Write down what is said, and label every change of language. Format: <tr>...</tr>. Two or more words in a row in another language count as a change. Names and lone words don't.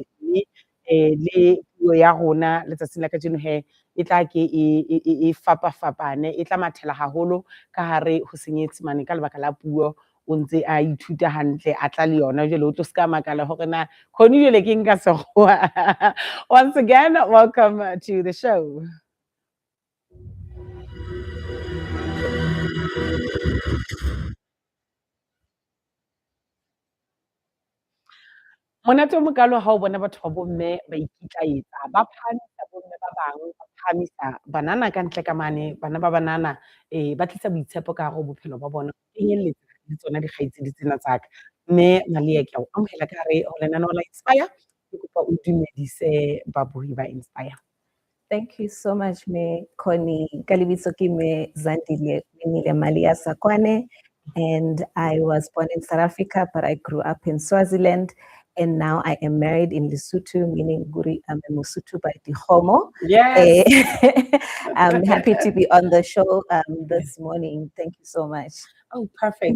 <st>Mme le puo ya rona letsatsing la kajeno e tla ke e fapafapane, e tla mathela haholo ka hare ho Senyesemane ka lebaka la puo o ntse a ithuta hantle a tla le yona jwale o tlo ska makala hore na khone jwale ke nka sekgowa.</st> <en>Once again, welcome to the show.</en> <st>Monate o mokalo ha o bona batho ba bomme ba ikitlaetsa, ba phamisa bomme ba bang, ba phamisa banana ka ntle ka mane, bana ba banana ba tlisa boitshepo ka hare ho bophelo ba bona, kenyelletsa le tsona dikgaitsedi tsena tsa ka. Mme Malia ke a o amohela ka hare ho lenaneo la Inspire, ke kopa o dumedise babuhi ba Inspire.</st> <en>Thank you so much, me Connie.</en> <st>Ka lebitso ke me Zandile Malia Sakwane,</st> <en>and I was born in South Africa, but I grew up in Swaziland. And now I am married in Lesotho, meaning Guri I'm a Mosotho by Dikgomo. Yes. I'm happy to be on the show this morning. Thank you so much. Oh, perfect.</en>